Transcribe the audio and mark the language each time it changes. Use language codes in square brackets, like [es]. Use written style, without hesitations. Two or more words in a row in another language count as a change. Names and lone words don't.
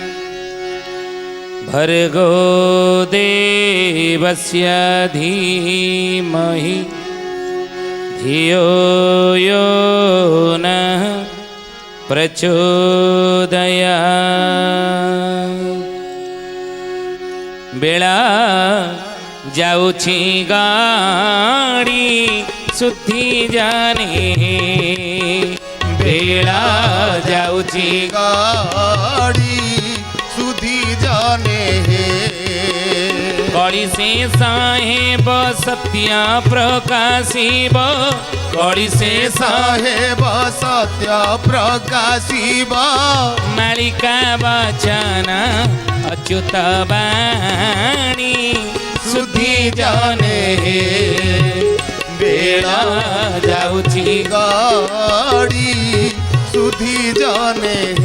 [sa] भर्गो देवस्य धीमहि धियो यो नः प्रचोदयात्। [or] ବେଳା ଯାଉଛି ଗାଡ଼ି ସୁଧୀ ଜାଣେ, ବେଳା ଯାଉଛି ଗାଡ଼ି ସୁଧୀ ଜାଣେ କଡ଼ି ସେ ସାହେବ ସତ୍ୟା ପ୍ରକାଶିବ, କଡ଼ି ସେ ସାହେବ ସତ୍ୟ ପ୍ରକାଶିବ ମାଳିକା ବଚନ ଅଚ୍ୟୁତ ବାଣୀ ସୁଧୀ ଜାଣେ। बेला जाऊची ଗାଡ଼ି ସୁଧୀ ଜାଣେ।